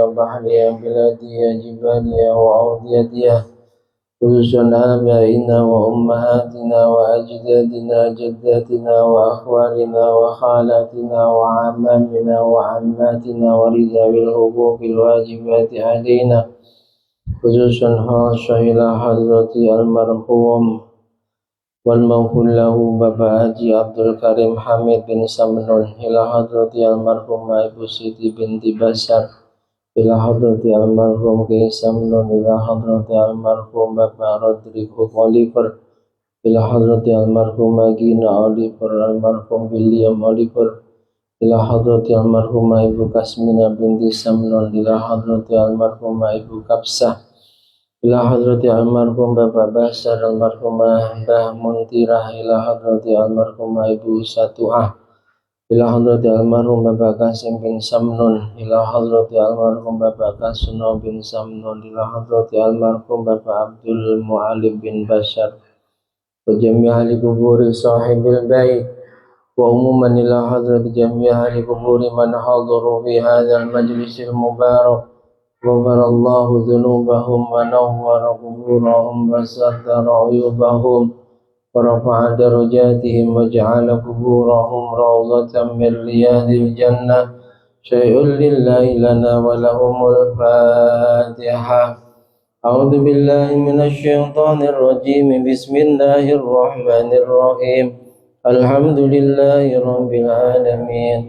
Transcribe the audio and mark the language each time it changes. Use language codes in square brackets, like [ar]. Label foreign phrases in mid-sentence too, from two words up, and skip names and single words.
[ar] وبحرها بلادها جبالها وأوديتها خصوصا آبائنا وأمهاتنا وأجدادنا جداتنا وأخوالنا وخالاتنا وعمامنا وعماتنا ورذوي الحقوق الواجبات علينا خصوصا خاصة إلى حضرة المرحوم والمغفور له Bapak Haji Abdul Karim Hamid bin Samnun, إلى حضرة المرحومة Ibu Siti بنت Basar، إلى حضرة المرحوم Ki Samnun، إلى حضرة المرحوم Bapak Rodrigo Oliver, ila hadrati almarhumah Gina Oliver, almarhum William Oliver, إلى حضرة المرحومة Ibu Kasmina بنت Samnon، إلى حضرة المرحومة Ibu Kapsah، إلى حضرة المرحوم Bapak Basar, almarhumah Mbah Muntirah, ila hadrati almarhumah Ibu Satuah, ila hadrati almarhum Bapak Kasim bin Samnon, إلى حضرة المرحوم Bapak Kasuno بن Samnon، إلى حضرة المرحوم Bapak Abdul Mu'alim بن Bashar، وجميع أهل قبور صاحب البيت، وعموما إلى حضرة جميع أهل قبور من حضر في هذا المجلس المبارك, غفر الله ذنوبهم ونور قبورهم وستر عيوبهم ورفع درجاتهم وجعل قبورهم روضة من رياض الجنة. شيء لله لنا ولهم الفاتحة. أعوذ بالله من الشيطان الرجيم. بسم الله الرحمن الرحيم. الحمد لله رب العالمين.